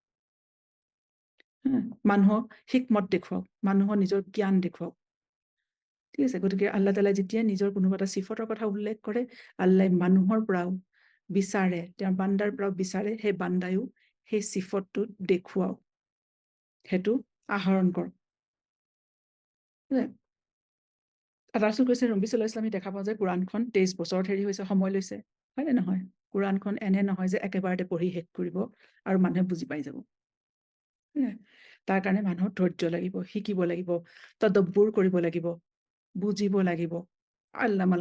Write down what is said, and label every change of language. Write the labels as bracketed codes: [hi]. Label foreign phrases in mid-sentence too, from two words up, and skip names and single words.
[as] মানুহক হিকমত দেখুৱাওক মানুহৰ নিজৰ জ্ঞান দেখুৱাওক ঠিক আছে গতিকে আল্লাহ তাআলাই যেতিয়া নিজৰ কোনোবা এটা চিফতৰ কথা উল্লেখ কৰে আল্লাই মানুহৰ পৰাও বিচাৰে তেওঁৰ বান্দাৰ পৰাও বিচাৰে সেই বান্দায়ো সেই চিফতটো দেখুৱাওক সেইটো আহৰণ কৰক ৰাসুল কৈছে নবী [ar] صلى الله عليه وسلم [as] দেখা পাওঁ যে কোৰাণখন 23 বছৰত হেৰি হৈছে সময় লৈছে হয় নে নহয় কোৰাণখন এনে নহয় যে একেবাৰতে পঢ়ি শেষ কৰিব আৰু মানুহে বুজি পাই যাব তাৰ কাৰণে মানুহৰ ধৈৰ্য লাগিব শিকিব লাগিব তদব্বুৰ কৰিব লাগিব বুজিব লাগিব আল্লামাল